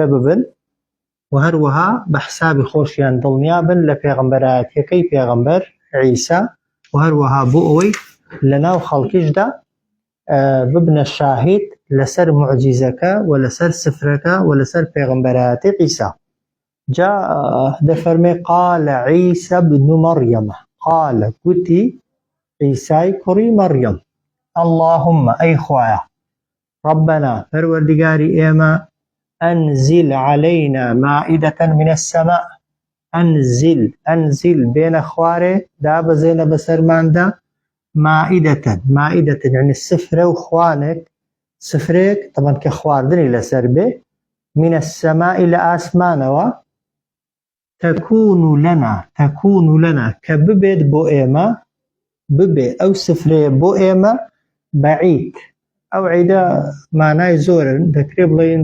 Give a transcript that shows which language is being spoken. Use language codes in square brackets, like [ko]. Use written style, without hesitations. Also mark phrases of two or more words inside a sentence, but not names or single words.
[ckb] ببن و هەروەها بە حیسابی خۆشیان دڵنیابن لە پێغەمبەرایەتیەکەی پێغەمبەر عیسا و هەروەها بۆ ئەوەی لەناو خەڵکیشدا ببنە شاهید لسر معجزەکە و لەسەر سفرەکە و لەسەر پێغەمبەرایەتی عیسا جا دەفەرمێ [ar] قال عیسى ابن مريم قال [ckb] گوتی عیسای کوڕی مەڕیەم اللهم ئەی خوایە ربنا پەروەردگاری ئێمە [ar] أنزل علينا مائدة من السماء [ckb] أنزل بين خوارێ دابەزێنە بەسەرماندا [ar] مائدة يعني السفرة [ckb] وخوانك سفرێک طبعا کە خواردنی لەسەر بێ [ar] من السماء [ckb] لە ئاسمانەوە [ar] تەکون لەنا [ckb] کە ببێت بۆ ئێمە ببێ ئەو سفرەیە بۆ ئێمە بەعید ئەو عیدە مانای زۆرن دەکرێت بڵێن